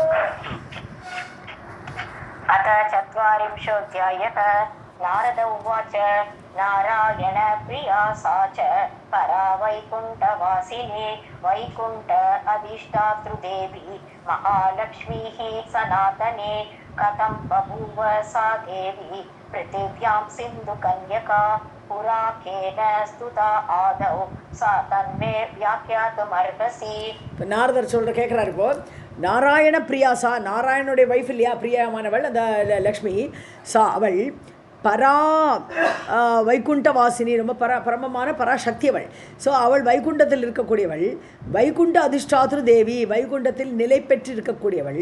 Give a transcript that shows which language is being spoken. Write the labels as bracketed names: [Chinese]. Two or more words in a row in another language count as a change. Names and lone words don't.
[Sanskrit] अथ 40 नारद उवाच नारायण प्रिया सा च परा वैकुण्ठवासिनी वैकुण्ठ अधिष्ठातृदेवी महालक्ष्मीः सनातने कथं बभूव सा देवी पृथिव्यां सिन्धुकन्यका पुरा केन स्तुता आदौ सा तन्मे व्याख्यातुमर्हसि. [Tamil] இப்போ நாரதர் சொல்கிற கேட்குறாரு. இப்போ [Sanskrit] नारायण प्रिया सा, [Tamil] நாராயணனுடைய வைஃப் இல்லையா, பிரியாமானவள் அந்த லக்ஷ்மி. சா அவள் [Sanskrit] परा वैकुण्ठवासिनी, [Tamil] ரொம்ப பரமமான பராசக்தி அவள். ஸோ அவள் வைகுண்டத்தில் இருக்கக்கூடியவள், [Sanskrit] वैकुण्ठ अधिष्ठातृ देवी, [Tamil] வைகுண்டத்தில் நிலை பெற்று இருக்கக்கூடியவள்.